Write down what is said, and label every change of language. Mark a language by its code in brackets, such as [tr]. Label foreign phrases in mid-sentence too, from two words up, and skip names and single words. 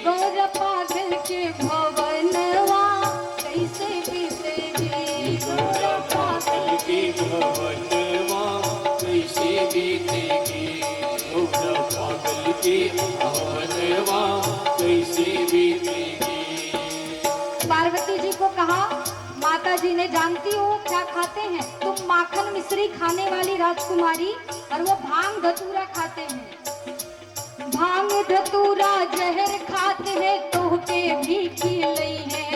[hi] गौरा पागल के भवनवा कैसे बीतेगी, गौरा पागल के भवनवा कैसे बीतेगी, गौरा पागल के भवनवा कैसे बीतेगी। पार्वती जी को कहा, माता जी ने जानती हो क्या खाते हैं, तुम माखन मिश्री खाने वाली राजकुमारी और वो भांग धतूरा खाते हैं, भांग धतूरा जहर खाते हैं तो के भी खिलई है,